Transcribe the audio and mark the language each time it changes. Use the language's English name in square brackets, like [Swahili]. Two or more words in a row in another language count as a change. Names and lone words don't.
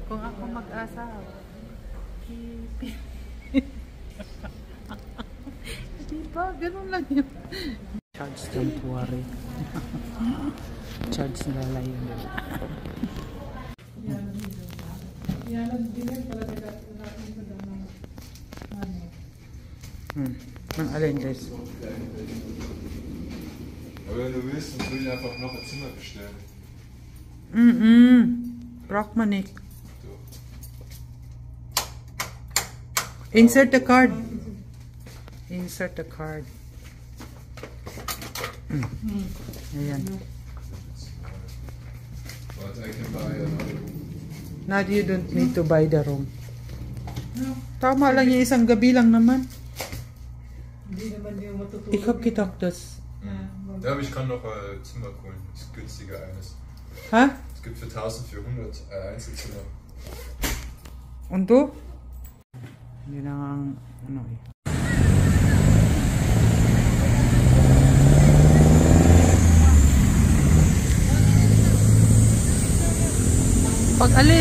[Filipino] Kung ako mag-asawa. Diba? Ganun lang yun. [English] Charge temporary. [Filipino] Charge na lang yun. Ang alin guys. [German] Aber wenn du willst, dann würde ich einfach noch ein Zimmer bestellen. Braucht man nicht. [English] Insert the card. Insert the card. Ayan. But I can buy another room. Now you don't need to buy the room. [Filipino] Tama lang yung isang gabi lang naman. [German] Ich hab gedacht, dass... Ja, aber ich kann noch ein Zimmer holen. Ist günstiger eines. Ha? Es gibt für 1400 Einzelzimmer. Und du? [Filipino] Hindi na ang... Ano eh. Pag alin?